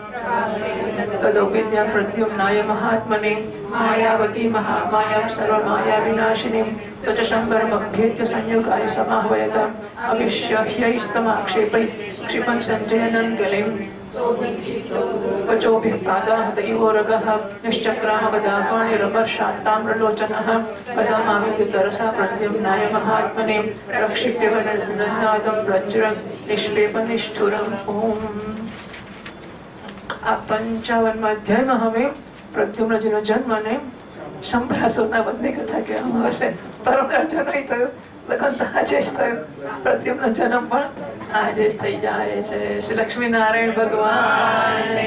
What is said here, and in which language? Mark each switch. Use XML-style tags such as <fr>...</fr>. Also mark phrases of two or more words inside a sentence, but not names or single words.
<sa>तदौविद्यां प्रद्युम्नाय महात्मने मायावती महामायां सर्वमायाविनाशिनीं स च शम्बरमभ्येत्य संयुगाय समाह्वयत अभिष्यह्यैस्तमाक्षेपैः क्षिपन् सञ्जयनं गलिं कचोभिः पादाहत इवोरगः निश्चक्रामगदापाणिरमर्षात्ताम्रलोचनः कदा मामिति तरसा प्रद्युम्नाय महात्मने रक्षिप्यवनन्दनादं वज्रं निष्पेपनिष्ठुरम् ॐ।</sa> <gu>આ 55માં અધ્યાયમાં હવે પ્રદ્યુમ્નજીનો જન્મ અને શંભરાસુરના વધની કથા કહેવામાં આવશે. પરમરાજો નહીં થયો, લગ્ન તો આજે જ થયું, પ્રદ્યુમ્નનો જન્મ પણ આજે જ થઈ જાય છે. શ્રી લક્ષ્મીનારાયણ ભગવાન.</gu>